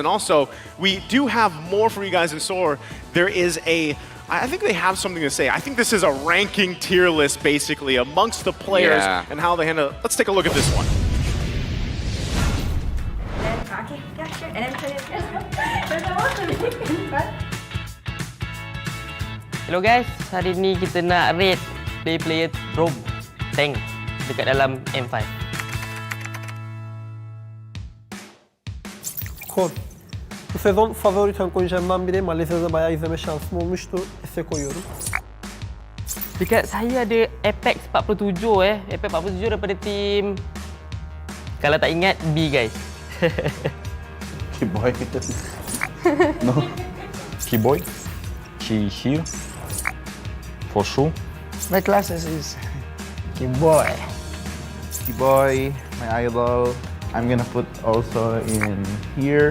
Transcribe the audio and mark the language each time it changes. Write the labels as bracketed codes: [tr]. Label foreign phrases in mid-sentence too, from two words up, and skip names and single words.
[en] And also, we do have more for you guys in store. There is I think they have something to say. I think this is a ranking tier list, basically, amongst the players and how they handle it. Let's take a look at this one. Okay, yeah, sure. And then Hello guys, [ms] hari ni kita nak [en] rate player roam tank [ms] dekat dalam M5. Kod. [tr] Bu sezon favori tank oyuncularımdan biri. Malezya'da bayağı izleme şansım olmuştu. S'e koyuyorum. [ms] Dekat saya ada Apex 47 Apex 47 daripada tim, kalau tak ingat, [en] B guys. Keyboy. No. Keyboy. She here. For sure. My classes is Keyboy. Keyboy, my idol. I'm gonna put also in here.